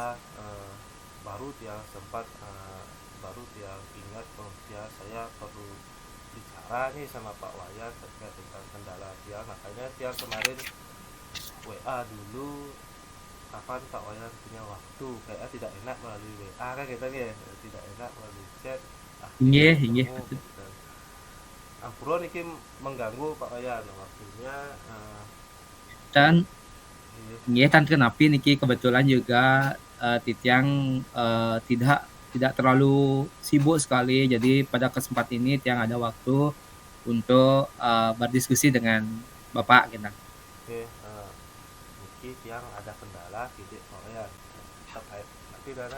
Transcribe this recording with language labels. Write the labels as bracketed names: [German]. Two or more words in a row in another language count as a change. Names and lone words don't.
[Indonesian] WA, baru dia sempat baru dia ingat bahwa saya perlu bicara nih sama Pak Wayan terkait tentang kendala dia, makanya dia kemarin WA dulu kapan Pak Wayan punya waktu, kayaknya tidak enak melalui WA kan gitu ya, tidak enak melalui chat, akhirnya [Balinese] Inggih, inggih. [Indonesian] ketemu gitu. [Balinese] Ampura niki [Indonesian] mengganggu Pak Wayan waktunya. Dan Iya, [Balinese] inggih tan Napi niki [Indonesian] kebetulan juga Titiang tidak tidak terlalu sibuk sekali. Jadi pada kesempatan ini Tiang ada waktu untuk berdiskusi dengan Bapak gitu. oke, niki yang ada kendala gitu Pak Wayan terkait tapi karena